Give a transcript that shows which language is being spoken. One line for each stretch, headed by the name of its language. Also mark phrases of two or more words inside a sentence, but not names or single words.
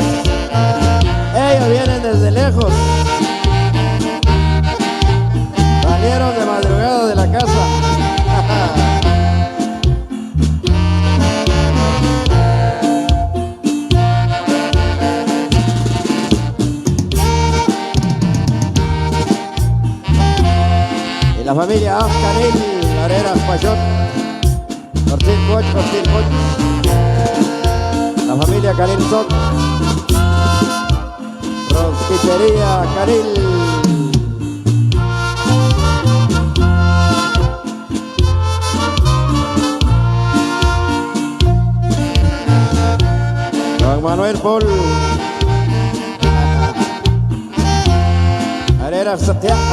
Spanish: Ellos vienen desde lejos. Salieron de madrugada de la casa. Y la familia Ascanil, Arenas Pachot, Cortil Poch. La familia Canil Sot, Rosquitería Canil. Juan Manuel Paul, Arera Satya.